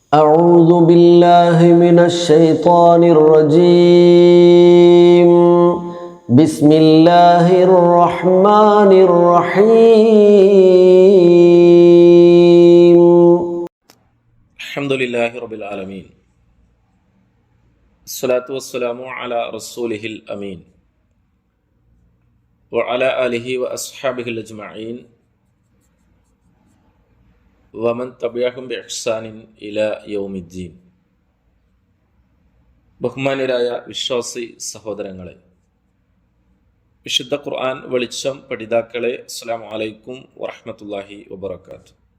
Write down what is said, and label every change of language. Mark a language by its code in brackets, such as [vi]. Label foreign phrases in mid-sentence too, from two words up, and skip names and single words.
[ar] أعوذ بالله من الشيطان الرجيم بسم الله الرحمن الرحيم الحمد لله رب العالمين الصلاة والسلام على رسوله الأمين وعلى آله وأصحابه الأجمعين ومن تبعهم بإحسان إلى يوم الدين. [ml] ബഹുമാന്യരായ വിശ്വാസി സഹോദരങ്ങളെ, വിശുദ്ധ ഖുർആൻ വെളിച്ചം പഠിതാക്കളെ, [ar] السلام عليكم ورحمة الله وبركاته.